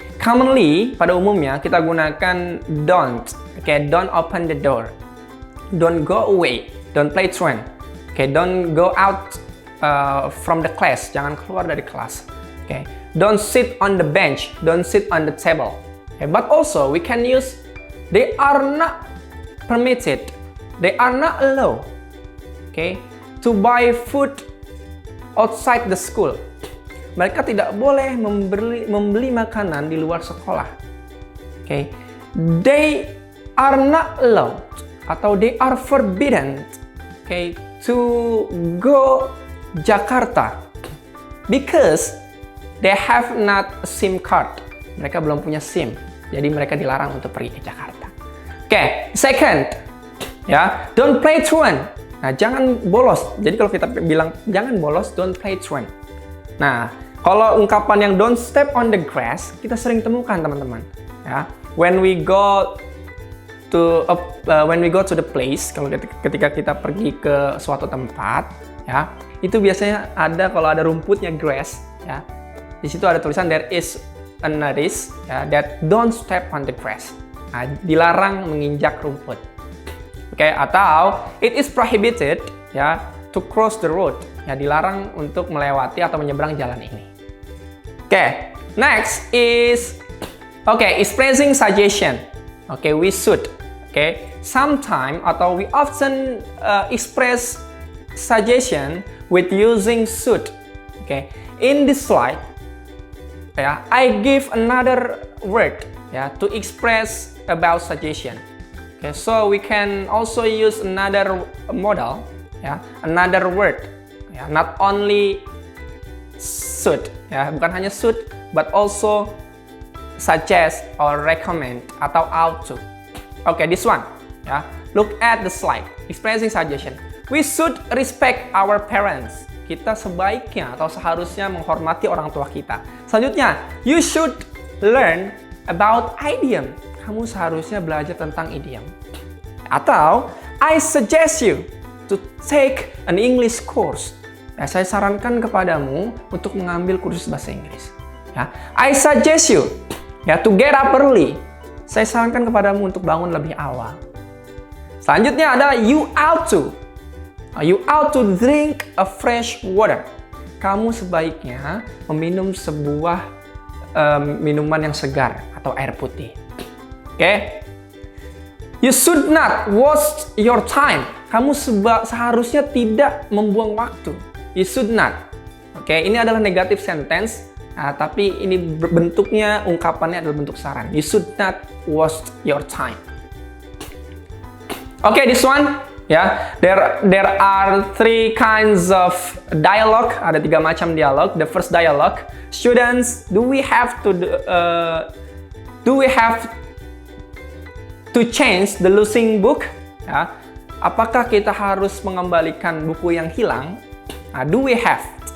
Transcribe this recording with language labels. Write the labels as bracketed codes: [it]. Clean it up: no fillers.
[id] Commonly, pada umumnya kita gunakan don't. [en] Okay, don't open the door. Don't go away. Don't play truant. Okay, don't go out from the class. [id] Jangan keluar dari kelas. [en] Okay, don't sit on the bench. Don't sit on the table. Okay, but also we can use they are not permitted. They are not allowed. Okay, to buy food outside the school. [id] Mereka tidak boleh membeli makanan di luar sekolah. [en] Okay. They are not allowed atau they are forbidden, okay, to go Jakarta because they have not a SIM card. [id] Mereka belum punya SIM, jadi mereka dilarang untuk pergi ke Jakarta. [en] Okay. Second, ya, don't play truant. [id] Nah, jangan bolos. Jadi kalau kita bilang jangan bolos, [en] don't play truant. [id] Nah, kalau ungkapan yang [en] don't step on the grass, [id] kita sering temukan teman-teman. Ya, [en] when we go to the place, [id] kalau ketika kita pergi ke suatu tempat, ya, itu biasanya ada kalau ada rumputnya grass, ya. Di situ ada tulisan [en] there is a notice, ya, that don't step on the grass. [id] Nah, dilarang menginjak rumput. Oke, atau [en] it is prohibited, [id] ya, [en] to cross the road. [id] Ya, dilarang untuk melewati atau menyeberang jalan ini. [en] Okay, next is expressing suggestion. Okay, we should. Okay, sometime atau we often express suggestion with using should. Okay, in this slide, yeah, I give another word, yeah, to express about suggestion. Okay, so we can also use another model, yeah, another word, yeah, not only should, ya, [id] bukan hanya should, [en] but also suggest or recommend atau ought to. Okay, this one, ya, look at the slide, expressing suggestion. We should respect our parents. [id] Kita sebaiknya atau seharusnya menghormati orang tua kita. [en] Selanjutnya, you should learn about idiom. [id] Kamu seharusnya belajar tentang idiom. [en] Atau, I suggest you to take an English course. [id] Ya, saya sarankan kepadamu untuk mengambil kursus bahasa Inggris. [en] Ya, I suggest you, ya, to get up early. [id] Saya sarankan kepadamu untuk bangun lebih awal. [en] Selanjutnya adalah you ought to. You ought to drink a fresh water. [id] Kamu sebaiknya meminum sebuah minuman yang segar atau air putih. Oke? [en] You should not waste your time. [id] Kamu seharusnya tidak membuang waktu. [en] You should not. [id] Oke, ini adalah [en] negative sentence, [id] tapi ini bentuknya, ungkapannya adalah bentuk saran. [en] You should not waste your time. Oke, this one, ya, there are three kinds of dialogue. [id] Ada 3 macam dialog. [en] The first dialogue, students, do we have to change the losing book? [id] Ya, apakah kita harus mengembalikan buku yang hilang? [en] Do we have?